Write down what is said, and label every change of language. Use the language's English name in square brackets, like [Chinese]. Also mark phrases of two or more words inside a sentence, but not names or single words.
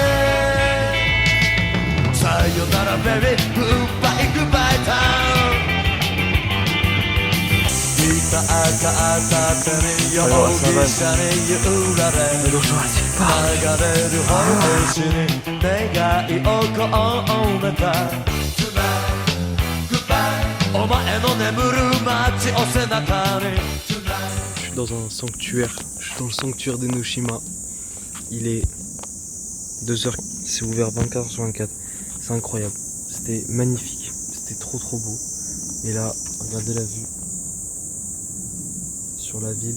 [Japanese] さよなら [English] very goodbye goodbye town [Japanese] ギターが片手に容疑者に揺られ流れる方程式に願いを込めた Goodbye お前の眠る街を背中に [French] Je suis dans un sanctuaire. Je suis dans le sanctuaire d'Enoshima. Il est 2h. C'est ouvert 24h sur 24. C'est incroyable. C'était magnifique. C'était trop beau. Et là, regardez la vue. Sur la ville.